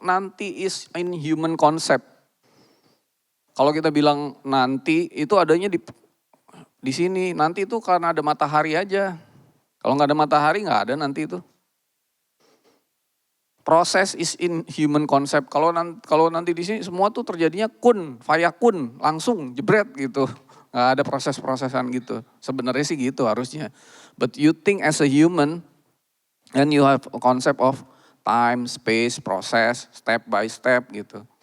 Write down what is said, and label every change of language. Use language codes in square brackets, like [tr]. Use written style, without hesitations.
[en] Nanti is in human concept. [id] Kalau kita bilang nanti itu adanya di sini. Nanti itu karena ada matahari aja. Kalau gak ada matahari gak ada nanti itu. Proses [en] is in human concept. [id] Kalau nanti di sini semua tuh terjadinya kun, fayakun, langsung jebret gitu. Gak ada proses-prosesan gitu. Sebenarnya sih gitu harusnya. [en] But you think as a human, and you have a concept of time, space, proses, step by step [id] gitu.